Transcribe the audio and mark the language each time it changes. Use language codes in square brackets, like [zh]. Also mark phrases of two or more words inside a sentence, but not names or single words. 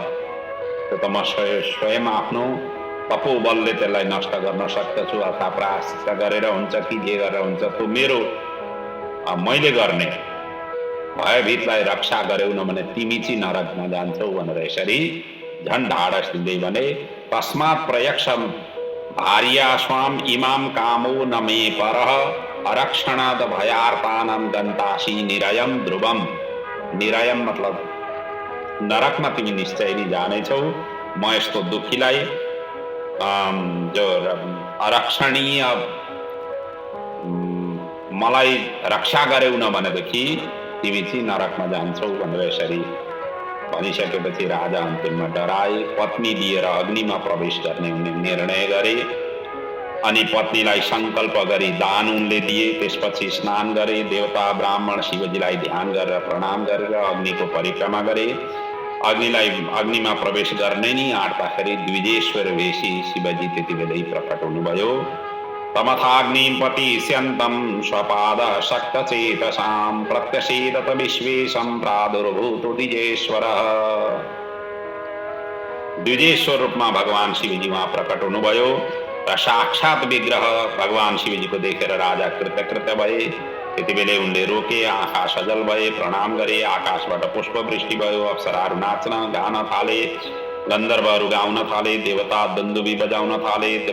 [ne] त्यो त म स्वयं आफ्नो तपोबलले त्यसलाई नष्ट गर्न सक्दछु। अथवा प्रायश्चित गरेर हुन्छ कि जे गरेर हुन्छ त्यो मेरो मैले गर्ने। भयभीतलाई रक्षा गर्यौ न भने तिमी चाहिँ नरकमा जान्छौ भनेर यसरी झन् ढाडस दिँदै भने, [sa] तस्मात् प्रयक्षम भार्या स्वाम इमाम कामो न मे परः अरक्षणाद भयार्तानां गन्तासी निरयम ध्रुवम। [ne] निरयम मतलब नरकमा तिमी निश्चय नै जानेछौ। म यस्तो दुखीलाई जो अरक्षणीय मलाई रक्षा गर्यौ न भनेदेखि तिमी चाहिँ नरकमा जान्छौ भनेर यसरी भनिसकेपछि राजा अन्तिममा डराए। पत्नी लिएर अग्निमा प्रवेश गर्ने उनले निर्णय गरे अनि पत्नीलाई संकल्प गरी दान उनले दिए। त्यसपछि स्नान गरे, देवता ब्राह्मण शिवजीलाई ध्यान गरेर प्रणाम गरेर अग्निको परिक्रमा गरे। अग्निमा प्रवेश गर्ने नि आँट्दाखेरि द्विजेश्वर वेशी शिवजी त्यति बेलै प्रकट हुनुभयो। [sa] तमथाग्निपतिष्यन्तं स्वपाद शक्तचेतसां प्रत्यसेदत विश्वेशं प्रादुर्भूतो द्विजेश्वरः। [ne] द्विजेश्वर रूपमा भगवान शिवजी वहाँ प्रकट हुनुभयो र साक्षात विग्रह भगवान शिवजीको देखेर राजा कृतकृत्य भए। त्यतिबेलै उनले रोके, आँखा सजल भए, प्रणाम गरे। आकाशबाट पुष्पवृष्टि भयो, अप्सराहरू नाच्न गान थाले, गन्धर्वहरू गाउन थाले, देवता दुन्दुभी बजाउन थाले।